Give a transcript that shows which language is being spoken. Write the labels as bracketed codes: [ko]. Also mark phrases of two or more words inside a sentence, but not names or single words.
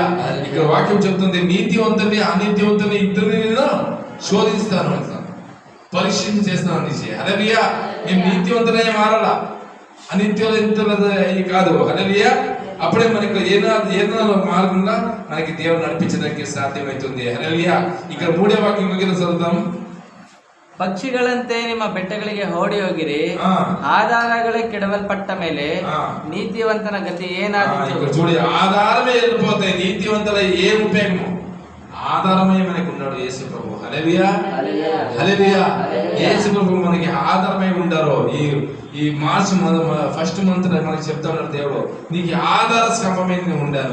[te] ఇక్కడ వాక్యం చెప్తుంది, నీతివంతుని అనీతివంతుని ఇద్దరిని నేను శోధిస్తాను అంటాను, పరీక్ష చేస్తాను అనేసి. హల్లెలూయా. మేము నీతివంతులే మారాలా, అనిత్యులు కాదు. హల్లెలూయా. అప్పుడే మనకు ఏదో మార్గంగా మనకి దేవుడు నడిపించడానికి సాధ్యమవుతుంది. హల్లెలూయా. ఇక్కడ 3వ వాక్యం చదువుతాం. [kn] ಪಕ್ಷಿಗಳಂತೆ ನಿಮ್ಮ ಬೆಟ್ಟಗಳಿಗೆ ಓಡಿ ಹೋಗಿರಿ, ಆಧಾರಗಳೇ ಕೆಡವಲ್ಪಟ್ಟ ಮೇಲೆ ನೀತಿವಂತನ ಗತಿ ಏನಾದೀತು? [te] చూడి, ఆధారమే వెళ్ళిపోతాయి, నీతివంతుల ఏం ఉపయోగము? ఆధారమే మనకు ఉన్నాడు యేసు ప్రభు. హల్లెలూయా. హల్లెలూయా. యేసు ప్రభు మనకి ఆధారమై ఉండారు. ఈ మార్చ్ ఫస్ట్ మంత్ మనకి చెప్తా ఉన్నాడు దేవుడు, నీకు ఆధార స్తంభమే నేను ఉండాను.